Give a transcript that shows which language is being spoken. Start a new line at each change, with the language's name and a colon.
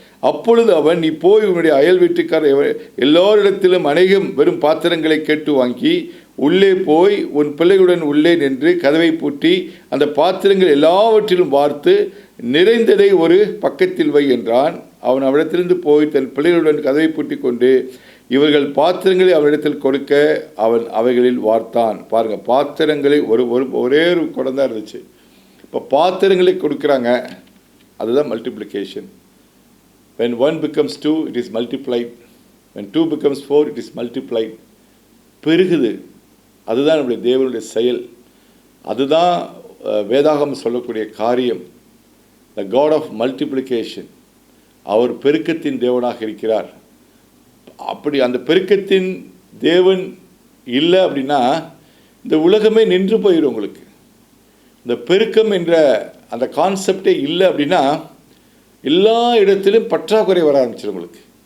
Tamil: அப்பொழுது அவன், நீ போய் உன்னுடைய அயல் வீட்டுக்காரர் எல்லோரிடத்திலும் அநேகம் வெறும் பாத்திரங்களை கேட்டு வாங்கி உள்ளே போய் உன் பிள்ளைகளுடன் உள்ளே நின்று கதவை பூட்டி அந்த பாத்திரங்கள் எல்லாவற்றிலும் பார்த்து நிறைந்ததை ஒரு பக்கத்தில் வை என்றான். அவன் அவனிடத்திலிருந்து போய் தன் பிள்ளைகளுடன் கதவை பூட்டி கொண்டு இவர்கள் பாத்திரங்களை அவனிடத்தில் கொடுக்க அவன் அவைகளில் வார்த்தான். பாருங்கள், பாத்திரங்களை ஒரே ஒரு குடம் தான் இருந்துச்சு. இப்போ பாத்திரங்களை கொடுக்குறாங்க, அதுதான் multiplication.
English: when 1 becomes 2 it is multiplied, when 2 becomes 4 it is multiplied.
Tamil: பெருகுது. அதுதான் நம்முடைய தேவனுடைய செயல். அதுதான் வேதாகம் சொல்லக்கூடிய காரியம்.
English: the God of multiplication.
Tamil: அவர் பெருக்கத்தின் தேவனாக இருக்கிறார். அப்படி அந்த பெருக்கத்தின் தேவன் இல்லை அப்படின்னா இந்த உலகமே நின்று போயிடும் உங்களுக்கு. இந்த பெருக்கம் என்ற அந்த கான்செப்டே இல்லை அப்படின்னா எல்லா இடத்திலும் பற்றாக்குறை வர ஆரம்பிச்சிடும் உங்களுக்கு.